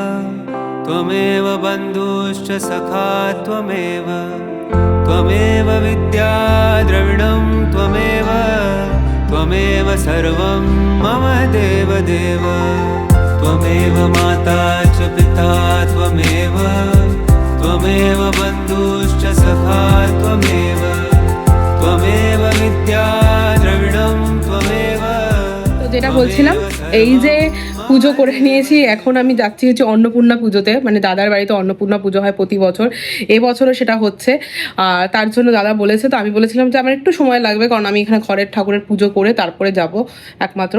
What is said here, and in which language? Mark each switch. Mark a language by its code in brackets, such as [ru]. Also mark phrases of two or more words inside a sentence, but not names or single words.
[sa] त्वमेव बन्धुश्च सखा त्वमेव, त्वमेव विद्या द्रविणं त्वमेव, त्वमेव सर्वं मम देव देव। त्वमेव माता च पिता त्वमेव, त्वमेव बन्धुश्च सखा त्वमेव, त्वमेव विद्या द्रविणं त्वमेव। [bn] যেটা বলছিলাম, এই যে পুজো করে নিয়েছি, এখন আমি যাচ্ছি হচ্ছে অন্নপূর্ণা পুজোতে, মানে দাদার বাড়িতে অন্নপূর্ণা পুজো হয় প্রতি বছর, এবছরও সেটা হচ্ছে। আর তার জন্য দাদা বলেছে, তো আমি বলেছিলাম যে আমার একটু সময় লাগবে, কারণ আমি এখানে ঘরের ঠাকুরের পুজো করে তারপরে যাব একমাত্র।